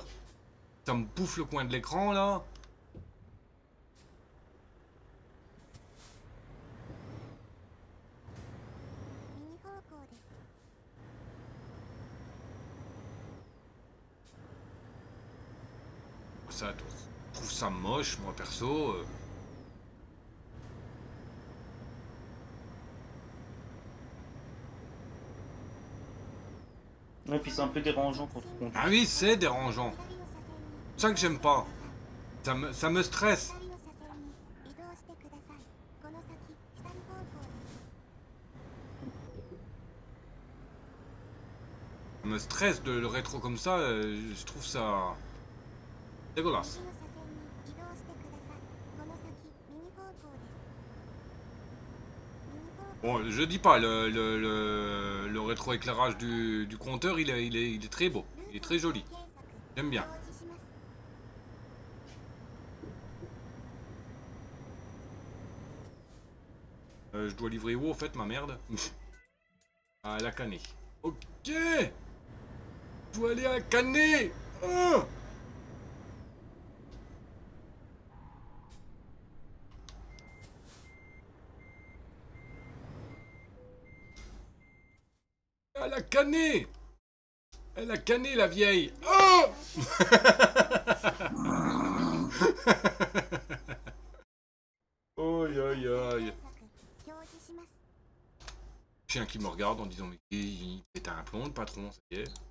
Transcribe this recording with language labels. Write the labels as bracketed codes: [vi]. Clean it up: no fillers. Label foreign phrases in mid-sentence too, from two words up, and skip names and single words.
[fr] Ça me bouffe le coin de l'écran, là. Ça, je trouve ça moche, moi, perso. Ouais, puis c'est un peu dérangeant quand on conduit. Ah oui, c'est dérangeant. [ja] 左の車線に [fr] C'est ça que j'aime pas. Ça me stresse. [ja] 左の車線に移動してください。この先、左方向です。 [fr] Ça me stresse de le rétro comme ça. Je trouve ça dégueulasse. [ja] 右の車線に移動してください。この先、右方向です。右方向 [fr] Bon, je dis pas, le rétroéclairage du compteur, il est très beau. Il est très joli. [ja] 検索 [fr] J'aime bien. [ja] 表示します。 [fr] Je dois livrer où, au fait, ma merde? À la Canée. Ok. Je dois aller à la Canée. Ah. Elle a canné. Elle a canné, la vieille. Oh. Aïe aïe aïe. [ja] 検索表示します。 [fr] Chien qui me regarde en disant mais il pète un plomb, le patron, ça y est.